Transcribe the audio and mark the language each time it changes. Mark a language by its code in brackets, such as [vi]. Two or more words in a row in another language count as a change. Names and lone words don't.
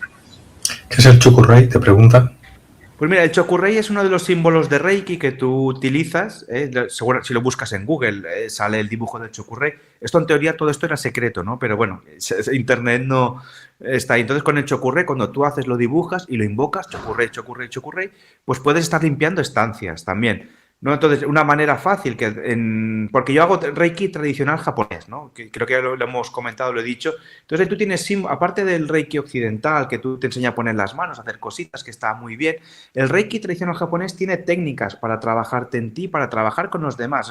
[es] ¿Qué es el chokurrei? Te preguntan. Pues mira, el chokurrei es uno de los símbolos de Reiki que tú utilizas. Seguro, si lo buscas en Google, sale el dibujo del chokurrei. Esto, en teoría, todo esto era secreto, ¿no? Pero bueno, Internet no está ahí. Entonces, con el chokurrei, cuando tú lo dibujas y lo invocas, chokurrei, chokurrei, chokurrei, pues puedes estar limpiando estancias también, ¿no? Entonces, una manera fácil, porque yo hago Reiki tradicional japonés, ¿no? Que creo que ya lo hemos comentado, lo he dicho. Entonces, tú tienes, aparte del Reiki occidental, que tú te enseña a poner las manos, a hacer cositas, que está muy bien, el Reiki tradicional japonés tiene técnicas para trabajarte en ti, para trabajar con los demás.